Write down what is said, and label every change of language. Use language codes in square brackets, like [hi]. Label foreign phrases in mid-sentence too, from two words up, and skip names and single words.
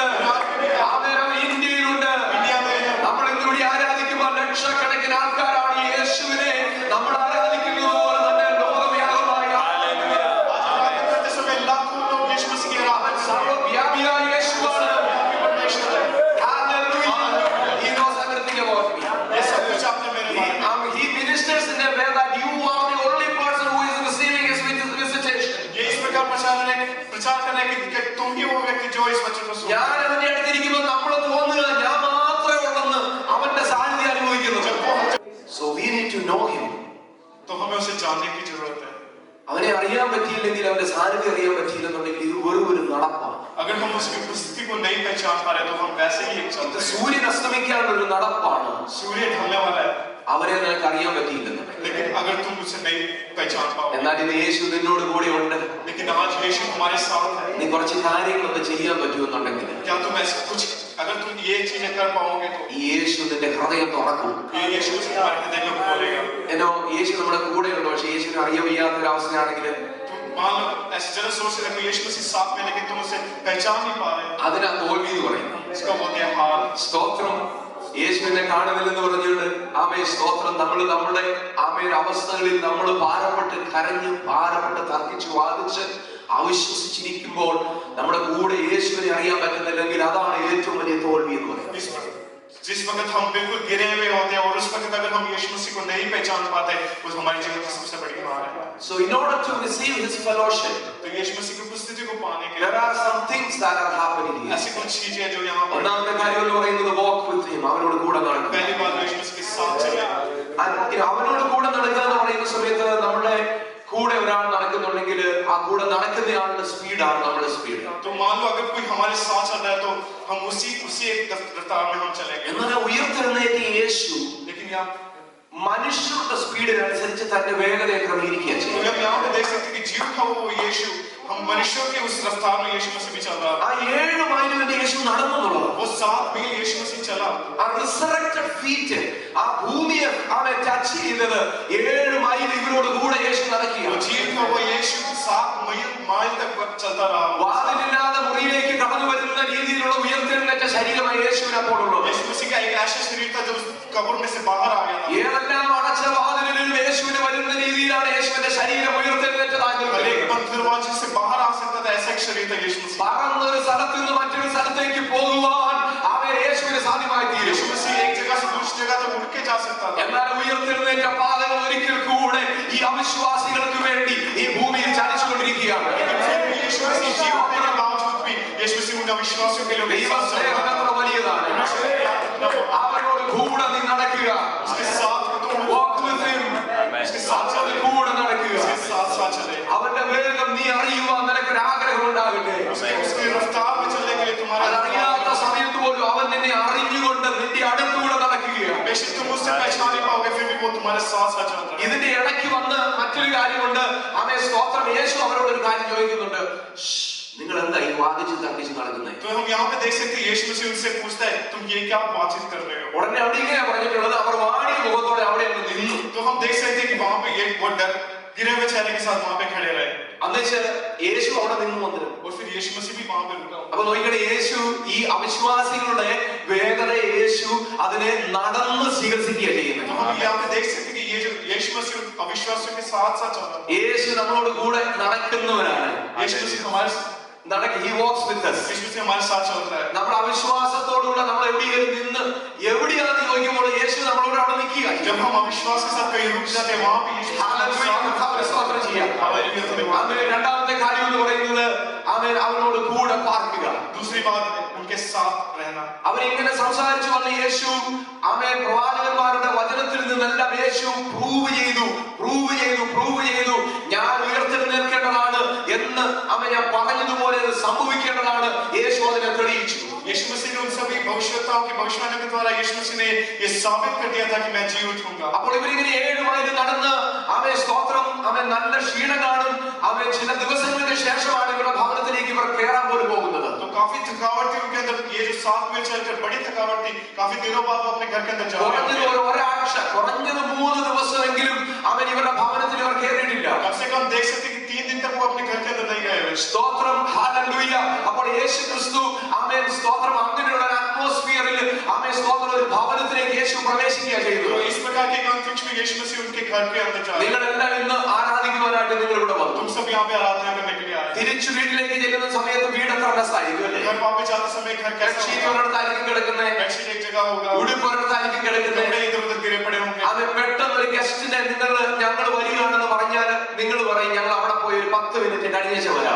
[ml] അവൻ ഇന്ത്യയിലുണ്ട്. നമ്മൾ ഇന്നിവിടെ ആരാധിക്കുമ്പോൾ ലക്ഷക്കണക്കിന് ആൾക്കാരാണ് യേശുവിനെ നമ്മൾ ആരാധിക്കുന്നത് പോലെ തന്നെ ലോകവ്യാപകമായി അവൻ സർവ്വവ്യാപിയായ യേശുവാണ്. [en] He knows everything about me. He ministers in a way that you are the only person who is receiving his visitation. [ml] ഞാൻ അവന്റെ അടുത്തിരിക്കുമ്പോൾ നമ്മൾ തോന്നുക ഞാൻ മാത്രമേ ഉള്ളെന്ന് അവന്റെ സാന്നിധ്യം അനുഭവിക്കുന്നത്. [en] So we need to know him. [ml] അവനെ അറിയാൻ പറ്റിയില്ലെങ്കിൽ, അവന്റെ സാന്നിധ്യം അറിയാൻ പറ്റിയില്ലെന്നുണ്ടെങ്കിൽ ഇത് വെറും ഒരു നടപ്പാണ്. ഇത് സൂര്യൻ അസ്തമിക്കാനുള്ള ഒരു നടപ്പാണ്. അവരെ നിനക്ക് അറിയാൻ പറ്റിയില്ലെന്നുണ്ടെങ്കിൽ. എന്നാൽ ഇന്ന് യേശു നിന്നോട് കൂടെ ഉണ്ട്. [hi] यीशु हमारे साथ है। [ml] നീ കുറച്ച് കാര്യങ്ങളൊക്കെ ചെയ്യാൻ പറ്റുമെന്നുണ്ടെങ്കിൽ [hi] क्या तुम ऐसे कुछ अगर तुम ये चीजें कर पाओगे तो [ml] ഈ യേശു നിന്റെ ഹൃദയം തുറക്കും. [hi] ये यीशु तुम्हारे हृदय को खोलेगा। [ml] എന്നോ യേശു നമ്മുടെ കൂടെയുണ്ട്, പക്ഷെ യേശുവിനെ അറിയാൻ വയ്യാത്തൊരവസ്ഥയാണെങ്കിൽ [hi] तुम मान लो ऐसे जरा सोच रहे हो यीशु मसीह साथ में लेकिन तुम उसे पहचान नहीं पा रहे, [ml] അതിനാ തോൽവി എന്ന് പറയുന്നത്. [hi] इसका बोलते हैं हार। [ml] സ്തോത്രം. യേശുവിനെ കാണുന്നില്ലെന്ന് പറഞ്ഞുകൊണ്ട് ആമേ സ്തോത്രം, നമ്മൾ നമ്മുടെ ആമേ അവസ്ഥകളിൽ നമ്മൾ ഭാരപ്പെട്ട് കരഞ്ഞ് ഭാരപ്പെട്ട് തർക്കിച്ച് വാദിച്ച് അവിശ്വസിച്ചിരിക്കുമ്പോൾ നമ്മുടെ കൂടെ യേശുവിനെ അറിയാൻ പറ്റുന്നില്ലെങ്കിൽ അതാണ് ഏറ്റവും വലിയ തോൽവി എന്ന് പറയുന്നത്. [hi] जिस वक्त हम बिल्कुल गिरे हुए होते हैं और उस वक्त अगर हम यीशु मसीह को नहीं पहचान पाते वो हमारे जीवन की सबसे बड़ी हार है। [en] So in order to receive his fellowship, [hi] तो यीशु मसीह की उपस्थिति को पाने के [en] there are some things that are happening here. [hi] ऐसी कुछ चीजें जो यहाँ पर [ml] ഒന്നാമത്തെ കാര്യം എന്ന് പറയുന്നത് [en] walk with him, [ml] അവനോട് കൂടെ നടക്കുക. [hi] पहली बात यीशु मसीह के साथ चले। [ml] അവനോട് കൂടെ നടക്കുക എന്ന് പറയുന്ന സമയത്ത് നമ്മുടെ കൂടെ ഒരാൾ നടക്കുന്നുണ്ടെങ്കിൽ ആ കൂടെ നടക്കുന്നയാളുടെ സ്പീഡാണ് നമ്മുടെ സ്പീഡ്. [hi] तो मान लो अगर कोई हमारे साथ चल रहा है तो हम उसी एक रफ्तार में हम चलेंगे। [ml] എന്നാൽ ഉയർത്തെഴുന്നേറ്റ യേശു [hi] लेकिन यहाँ [ml] മനുഷ്യരുടെ സ്പീഡിനനുസരിച്ച് തന്റെ വേഗതയെ ക്രമീകരിക്കുക [hi] तो [ml] ചെയ്യും. [hi] हम यहाँ पे देख सकते हैं कि जीव था वो यीशु, हम मनुष्यों के उस रफ्तार में यीशु मसीह भी चल रहा [ml] ആ 7 മൈലിന്റെ യേശു നടന്നു എന്നുള്ളത്, [hi] वो 7 मील यीशु मसीह चला। [ml] ആ [en] resurrected feet [ml] ആ ഭൂമിയെ അവൻ ടച്ച് ചെയ്തത് 7 മൈൽ ഇവരോട് കൂടെ യേശു നടക്കുക. [hi] वो जीव था वो यीशु 7 मील तक चलता रहा। [ml] വാതിലില്ലാതെ മുറിയിലേക്ക് കടന്നു വരുന്ന രീതിയിലുള്ള ഉയർത്തെഴുന്നേറ്റ ശരീരമായി യേശുവിന് അപ്പോൾ ഉള്ളത്. [hi] यीशु मसीह का एक ऐसा शरीर था जो कब्र में से बाहर आ गया था। [ml] ഏതെല്ലാം അടച്ച വാതിലിലും യേശുവിന് വരുന്ന രീതിയിലാണ് യേശുവിന്റെ ശരീരം ഉയർത്തെഴുന്നേറ്റതാകുന്നത്. [hi] एक बंद दरवाजे से बाहर आ सकता था, ऐसा एक शरीर था यीशु मसीह। [ml] പറന്നൊരു സ്ഥലത്ത് നിന്ന് മറ്റൊരു സ്ഥലത്തേക്ക് പോകുവാൻ അവൻ യേശുവിന് സാധ്യമായി തീരും. [hi] यीशु मसीह एक जगह से दूसरी जगह तक उड़ के जा सकता था। [ml] എന്നാൽ ഉയർത്തെഴുന്നേറ്റ പാതകൾ ഒരിക്കൽ കൂടെ ഈ അവിശ്വാസികൾക്ക് വേണ്ടി ഈ ഭൂമിയിൽ ചലിച്ചുകൊണ്ടിരിക്കുകയാണ്. [hi] यीशु मसीह जीवन के बावजूद भी यीशु मसीह उन अविश्वासियों के लिए [ml] ദൈവസ്നേഹം എത്ര വലിയതാണ്. അവനോട് കൂടെ നീ നടക്കുക. [hi] उसके साथ [en] Walk with him. [ml] അവനോട് കൂടെ നടക്കുക. [hi] साथ चले। [ml] അവന്റെ വേഗം നീ അറിയുവാൻ നിനക്കൊരു ആഗ്രഹം ഉണ്ടാകട്ടെ. [hi] उसकी रफ्तार में चलने के लिए तुम्हारा [ml] അതറിയാത്ത സമയത്ത് പോലും അവൻ നിന്നെ അറിഞ്ഞുകൊണ്ട് നിന്റെ അടുത്തുകൂടെ നടക്കുകയാണ്. [hi] बेशक तुम उससे पहचान नहीं पाओगे फिर भी वो तुम्हारे साथ चल रहा है। [ml] ഇതിന്റെ ഇടയ്ക്ക് വന്ന് മറ്റൊരു കാര്യമുണ്ട്. ആമേ സ്തോത്രം. യേശു അവരോട് ഒരു കാര്യം ചോദിക്കുന്നുണ്ട്. നിങ്ങൾ എന്താ ഈ വാദിച്ച് തർക്കിച്ച് നടക്കുന്നത്? [hi] तो हम यहाँ पे देख सकते हैं यीशु मसीह उनसे पूछता है तुम ये क्या बातचीत कर रहे हो। [ml] ഉടനെ അവിടെ ഇങ്ങനെ പറഞ്ഞിട്ടുള്ളത്, അവർ വാടിയ മുഖത്തോടെ അവിടെ നിന്നു. [hi] तो हम देख सकते हैं कि वहाँ पे एक वो डर गिरे हुए चेहरे के साथ वहाँ पे खड़े रहे [ml] എന്നുവെച്ചാൽ യേശു അവിടെ നിന്നു വന്നിരുന്നു. [hi] और फिर यीशु मसीह भी वहाँ पे रुका। [ml] അപ്പൊ നോക്കിക്കണേ, യേശു ഈ അവിശ്വാസികളുടെ വേഗത യേശു അതിനെ നടന്ന് ചികിത്സിക്കുക ചെയ്യുന്നത്. [hi] तो हम यहाँ पे देख सकते हैं कि ये जो यीशु मसीह अविश्वासियों के साथ साथ चल रहा है। [ml] യേശു നമ്മളോട് കൂടെ നടക്കുന്നവരാണ്. [hi] यीशु मसीह हमारे [en] he walks with us. [hi] यीशु मसीह हमारे साथ चल रहा है। [ml] നമ്മുടെ അവിശ്വാസത്തോടുകൂടെ നമ്മൾ എവിടെയെങ്കിലും നിന്ന് എവിടെയാണെന്ന് ചോദിക്കുമ്പോൾ യേശു നമ്മളോട് അവിടെ നിൽക്കുക. [hi] जब हम अविश्वास के साथ कहीं रुक जाते हैं वहाँ पे यीशु [ml] അങ്ങനെ രണ്ടാമത്തെ കാര്യം എന്ന് പറയുന്നത് അവനോട് കൂടെ പാർക്കുക. [hi] दूसरी बात उनके साथ रहना। [ml] അവരിങ്ങനെ സംസാരിച്ചു വന്ന യേശു പ്രവാചകന്മാരുടെ വചനത്തിൽ നിന്നെല്ലാം യേശു പ്രൂവ് ചെയ്തു ഞാൻ ഉയർത്തെഴുന്നേൽക്കേണ്ടതാണ് എന്ന് ഞാൻ പറഞ്ഞതുപോലെ അത് സംഭവിക്കേണ്ടതാണ്. യേശു അതിനെ തെളിയിച്ചു. [hi] यीशु मसीह ने उन सभी भविष्यवक्ताओं की भविष्यवाणी के द्वारा यीशु मसीह ने ये साबित कर दिया था कि मैं जी उठूंगा। [ml] അപ്പോൾ ഇവരിങ്ങനെ 7 മൈൽ നടന്ന് സ്തോത്രം നല്ല ക്ഷീണം കാണും. ചില ദിവസങ്ങൾക്ക് ശേഷമാണ് ഇവരുടെ ഭവനത്തിലേക്ക് ഇവർ കയറാൻ പോലും പോകുന്നത്. [hi] तो काफी थकावट थी उनके अंदर। ये जो 7 मील चलकर बड़ी थकावट थी। काफी दिनों बाद वो अपने घर के अंदर जा रहे थे। [ml] ഒരാഴ്ച കുറഞ്ഞത് 3 ദിവസമെങ്കിലും ഇവരുടെ ഭവനത്തിൽ ഇവർ കയറിയിട്ടില്ല. [hi] कम से कम देख सकते कि 3 दिन तक वो अपने घर के अंदर नहीं गए। [ml] സ്തോത്രം ഹല്ലേലൂയ. അപ്പോൾ യേശു ക്രിസ്തു സ്തോത്രം അങ്ങനെയുള്ള ഒരു അറ്റ്മോസ്ഫിയറിൽ സ്തോത്രം ഒരു ഭവനത്തിലേക്ക് യേശു പ്രവേശിക്കുക ചെയ്തു. [hi] तो इस प्रकार के अंतरिक्ष में यीशु मसीह उनके घर के अंदर जा रहे हैं। [ml] നിങ്ങളെല്ലാം ഇന്ന് ആരാധിക്കുവാനായിട്ട് നിങ്ങൾ ഇവിടെ വന്നു. [hi] तुम सब यहाँ पे आराधना करने के लिए आए। [ml] തിരിച്ചു വീട്ടിലേക്ക് ചെല്ലുന്ന സമയത്ത് വീട് എത്ര രസമായിരിക്കും അല്ലേ? [hi] घर वापस जाते समय घर कैसा [ml] ഷീറ്റ് ഒരിടത്തായിരിക്കും കിടക്കുന്നത്, [hi] बेडशीट एक जगह होगा, [ml] ഉടുപ്പ് ഒരിടത്തായിരിക്കും കിടക്കുന്നത്. [hi] कपड़े इधर-उधर गिरे पड़े होंगे। [ml] അത് പെട്ടെന്ന് ഒരു ഗസ്റ്റിനെ ഞങ്ങൾ വരികയാണെന്ന് പറഞ്ഞാൽ നിങ്ങൾ പറയും ഞങ്ങൾ അവിടെ പോയി ഒരു 10 മിനിറ്റ് കഴിഞ്ഞേച്ച് വരാം.